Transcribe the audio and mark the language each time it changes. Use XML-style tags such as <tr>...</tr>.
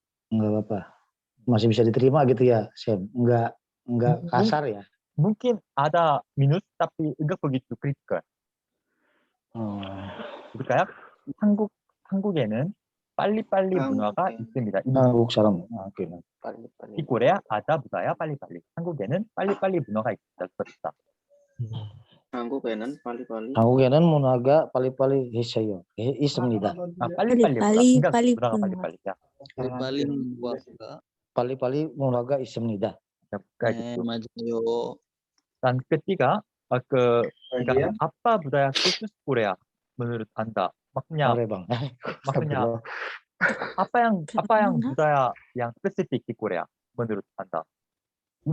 <id>Enggak apa-apa. Masih bisa diterima gitu ya, Sam. Enggak kasar ya. Mungkin ada minus, tapi enggak begitu kritikal. Jadi kayak</id> <ko>한국에는 빨리빨리 문화가 있습니다. 한국 사람.</ko> <id>Di Korea ada budaya 빨리빨리.</id> <ko>한국에는 빨리빨리 문화가 있다. 한국에는 문화가 빨리빨리 있어요. 있습니다. 빨리빨리 문화가 빨리빨리. 빨리 문화가 Pali-pali Munaga 있습니다.</ko> <id>Ya, kayak</id> <ko>네,</ko> <id>gitu.</id> <ko>맞아요.</ko> <id>Dan ketiga, apa budaya khusus Korea menurut Anda? Maksudnya, Boleh bang. maksudnya apa yang budaya yang spesifik di Korea menurut Anda? Ini</id>